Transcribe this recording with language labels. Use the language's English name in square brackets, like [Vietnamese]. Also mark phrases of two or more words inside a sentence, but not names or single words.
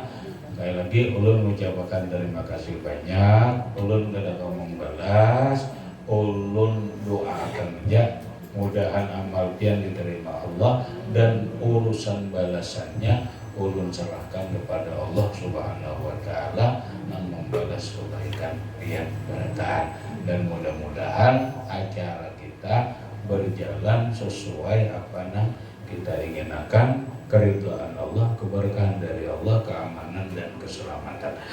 [Indonesian] Sekali lagi ulun mengucapkan terima kasih banyak. Ulun kada kau membalas. Ulun doakan aja mudahan amal pian diterima Allah dan urusan balasannya ulun serahkan kepada Allah [Arabic] سبحانه وتعالى [Indonesian] yang membalas kebaikan pian bertahan dan mudah-mudahan acara kita berjalan sesuai apa yang kita inginkan keridhaan Allah, keberkahan dari Allah, keamanan dan keselamatan.